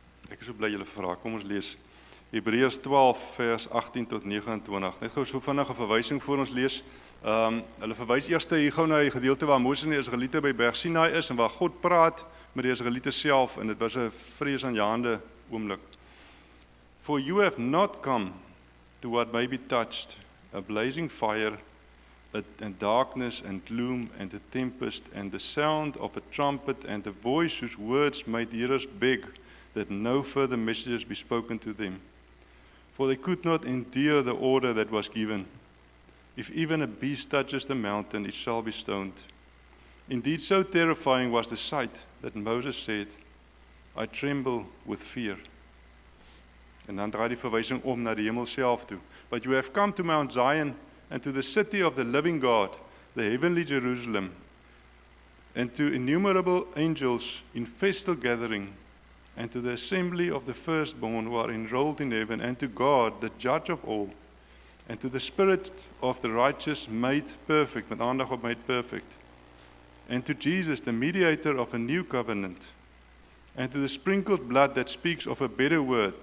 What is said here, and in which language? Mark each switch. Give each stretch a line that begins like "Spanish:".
Afrikaans: Ek is so bly julle vra, kom ons lees Hebreërs 12 vers 18 tot 29. Net gou so vinnig 'n verwysing voor ons lees. Hulle verwys eers hier gou na die gedeelte waar Moses en die Israeliete by Berg Sinai is en waar God praat met die Israeliete self, en dit was 'n vreesaanjaende oomblik.
English: For you have not come to what may be touched, a blazing fire, and darkness and gloom and a tempest and the sound of a trumpet and a voice whose words made hearers beg that no further messages be spoken to them. For they could not endure the order that was given. If even a beast touches the mountain, it shall be stoned. Indeed, so terrifying was the sight that Moses said, I tremble with fear.
Afrikaans: En dan draai die verwysing om na die hemel self toe.
English: But you have come to Mount Zion and to the city of the living God, the heavenly Jerusalem, and to innumerable angels in festal gathering, and to the assembly of the firstborn who are enrolled in heaven, and to God, the judge of all, and to the spirit of the righteous made perfect,
Afrikaans: met aandag op made perfect,
English: and to Jesus, the mediator of a new covenant, and to the sprinkled blood that speaks of a better word.